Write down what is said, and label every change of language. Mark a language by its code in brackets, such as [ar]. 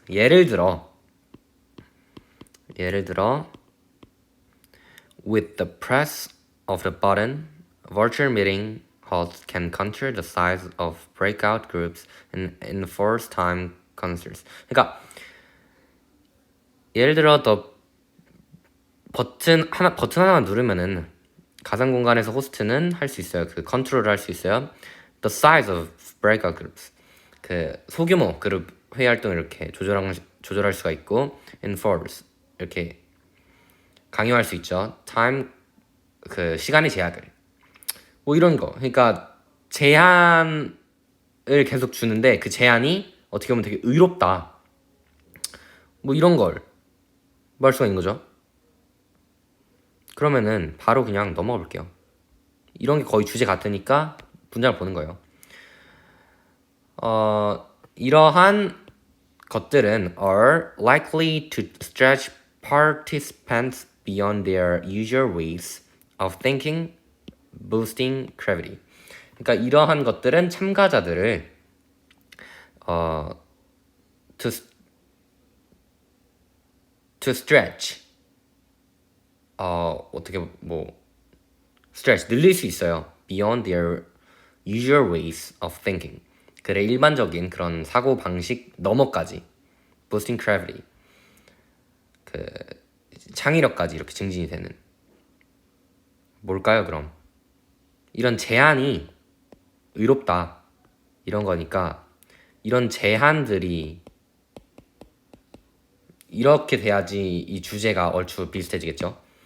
[ko] 예를 들어 [en] with the press of the button, virtual meeting hosts can control the size of breakout groups and enforce time constraints. [ko] 그러니까 예를 들어 버튼 하나만 누르면은 가상 공간에서 호스트는 할 수 있어요. 그 컨트롤을 할 수 있어요. [en] The size of breakout groups. [ko] 그 소규모 그룹 회의 활동을 이렇게 조절할 수가 있고 enforce 이렇게 강요할 수 있죠. time 그 시간의 제약을 뭐 이런 거. 그러니까 제한을 계속 주는데 그 제한이 어떻게 보면 되게 의롭다. 뭐 이런 걸 말 수가 있는 거죠. 그러면은 바로 그냥 넘어가 볼게요. 이런 게 거의 주제 같으니까 문장을 보는 거예요. 이러한 것들은 [en] are likely to stretch participants beyond their usual ways of thinking, boosting gravity. [ko] 그러니까 이러한 것들은 참가자들을 to stretch 어떻게 stretch 늘릴 수 있어요. [en] Beyond their usual ways of thinking. [ko] 그래 일반적인 그런 사고 방식 너머까지 [en] boosting gravity. [ko] 그 창의력까지 이렇게 증진이 되는. 뭘까요, 그럼? 이런 제한이 의롭다. 이런 거니까 이런 제한들이 이렇게 돼야지 이 주제가 얼추 비슷해지겠죠.